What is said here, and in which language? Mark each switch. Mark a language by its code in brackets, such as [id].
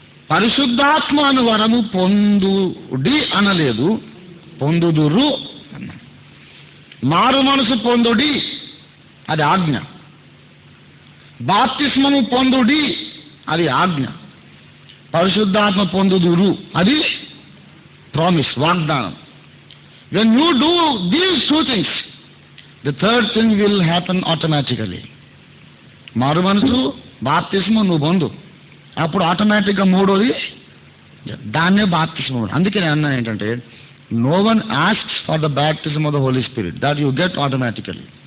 [te] పరిశుద్ధాత్మ అను వరము పొందుడి అనలేదు, పొందుదురు అన్న. మారు మనసు పొందుడి అది ఆజ్ఞ. బాప్తిస్మము పొందుడి అది ఆజ్ఞ. పరిశుద్ధాత్మ పొందుదురు అది ప్రామిస్, వాగ్దానం. [en] When you do these 2 things, the third thing will happen automatically. [te] మారు మనసు, బాప్తిస్మం నువ్వు పొందు, అప్పుడు ఆటోమేటిక్గా మూడోది దాన్నే బాప్తిస్మం. అందుకే నేను అన్నాను ఏంటంటే, [en] no one asks for the baptism of the Holy Spirit, that you get automatically.